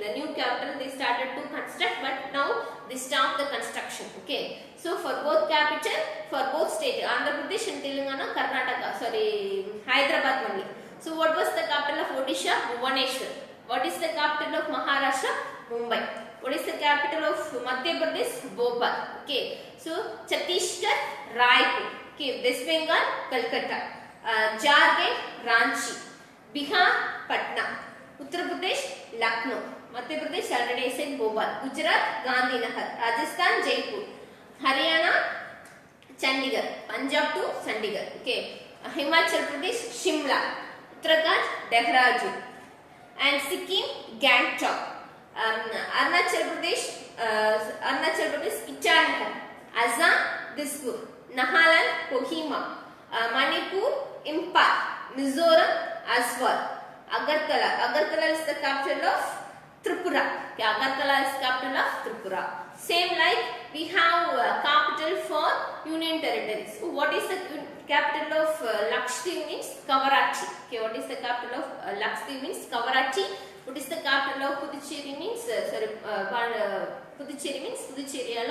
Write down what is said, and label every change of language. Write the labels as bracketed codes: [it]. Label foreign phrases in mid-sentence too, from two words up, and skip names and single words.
[en] The new capital they started to construct, but now they stop the construction. Okay. So for both capital, for both states, Andhra Pradesh and Telangana, Hyderabad only. So what was the capital of Odisha? Bhubaneswar. What is the capital of Maharashtra? Mumbai. What is the capital of Madhya Pradesh? Bhopal. Okay. So Chhattisgarh, Raipur. Okay. West Bengal, Calcutta. Jharkhand, Ranchi. Bihar, Patna. Uttar Pradesh, Lucknow. Madhya Pradesh already I said Bhopal. Gujarat, Gandhinagar. Rajasthan, Jaipur. Haryana, Chandigarh. Punjab to Chandigarh. Okay. Himachal Pradesh, Shimla. Uttarakhand, Dehradun. And Sikkim, Gangtok. Arunachal Pradesh, Itanagar. Assam, Dispur. Nagaland, Kohima. Manipur, Imphal. Mizoram, Aswal. Agartala. Agartala is the capital of Tripura. Okay, Agartala is capital of Tripura. Same like we have capital for Union Territories. So what is the capital of Lakshadweep means Kavarachi. Okay, what is the capital of Lakshadweep means Kavarachi. What is the capital of Puducherry means Puducherry means Puducherry.